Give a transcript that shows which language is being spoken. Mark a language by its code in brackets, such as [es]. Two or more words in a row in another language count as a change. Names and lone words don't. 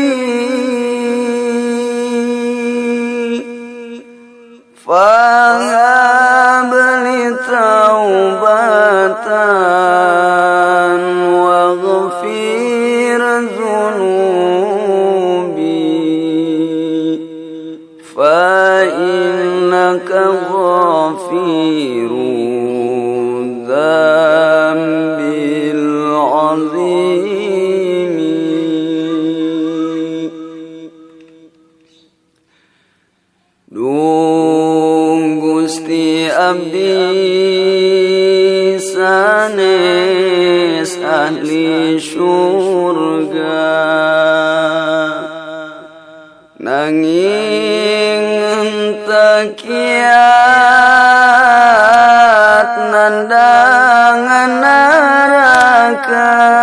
[ar] فهب لي توبة واغفر ذنوبي فإنك غفير الذنب العظيم. [su] Gusti abdi sanes ahli syurga nanging henteu kiat nandangan neraka